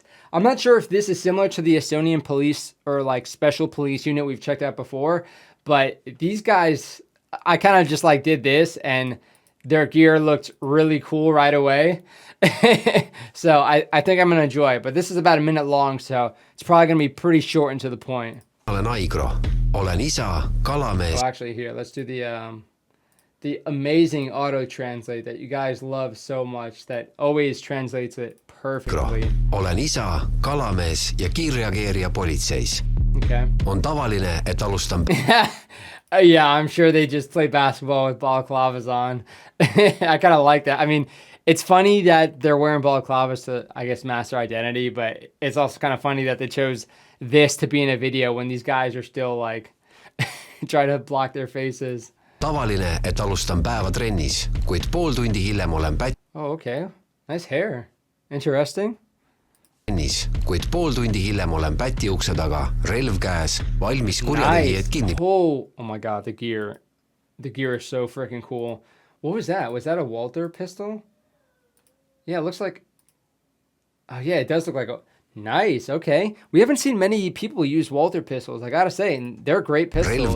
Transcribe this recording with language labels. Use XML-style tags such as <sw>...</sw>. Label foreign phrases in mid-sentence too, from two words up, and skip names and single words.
<en>I'm not sure if this is similar to the Estonian police or like special police unit we've checked out before, but these guys, I kind of just like did this and their gear looked really cool right away. So I think I'm gonna enjoy it, but this is about a minute long, so it's probably gonna be pretty short and to the point.</en> <et>Olen Aigro, olen isa, kalamees.</et> <en>Oh, actually here, let's do the amazing auto translate that you guys love so much that always translates it perfectly.</en> <et>Olen isa, kalamees ja kiirreageerija politseis.</et> <en>Okay.</en> <et>On tavaline, et alustan.</et> <en>Yeah, I'm sure they just play basketball with balaclavas on. I kind of like that. I mean, it's funny that they're wearing balaclavas to, I guess, mask their identity, but it's also kind of funny that they chose this to be in a video when these guys are still like trying to block their faces.</en> <et>Tavaline, et alustan päeva trennis, kuid pool tundi hiljem olen</et> <en>Oh, okay. Nice hair. Interesting.</en> <et>Trennis, kuid pool tundi hiljem olen päti ukse taga, relv käes, valmis kurjategijad kinni.</et> <en>Oh my God, the gear. The gear is so freaking cool. What was that? Was that a Walther pistol? Yeah, it looks like... Oh, yeah, it does look like a... Nice, okay. We haven't seen many people use Walther pistols, I gotta say, and they're great pistols.</en>